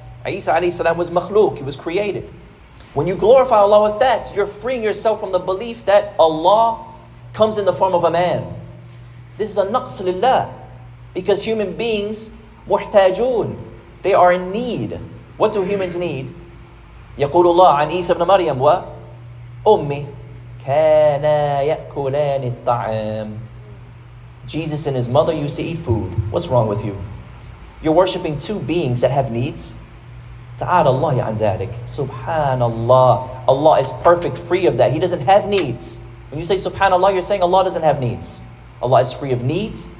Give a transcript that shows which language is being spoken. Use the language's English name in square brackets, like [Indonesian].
[English] Isa alayhi salam was makhluk, he was created. When you glorify Allah with that, you're freeing yourself from the belief that Allah comes in the form of a man. This is a naqs lillah, because human beings, muhtajun, they are in need. What do humans need? [Arabic] يقول الله عن عيسى ابن مريم وأمه كانا يأكلان الطعام. [English] Jesus and his mother used to eat food. What's wrong with you? You're worshipping two beings that have needs. [Arabic] Ta'ala Allahi an dhalik. [English] Subhanallah. Allah is perfect, free of that. He doesn't have needs. When you say Subhanallah, you're saying Allah doesn't have needs. Allah is free of needs.